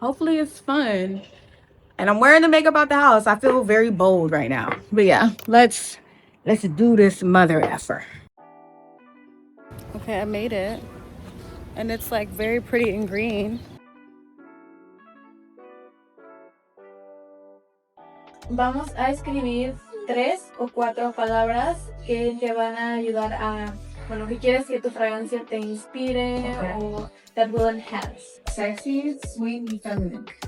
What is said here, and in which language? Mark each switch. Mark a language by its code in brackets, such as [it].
[en] Hopefully it's fun. And I'm wearing the makeup out the house. I feel very bold right now. But yeah, let's do this mother effer. Okay, I made it. And it's like very pretty and green. [es] Vamos a escribir 3 o 4 palabras que te van a ayudar a, bueno, que quieres que tu fragancia te inspire, okay, o [en] that will enhance. Sexy, sweet, and feminine.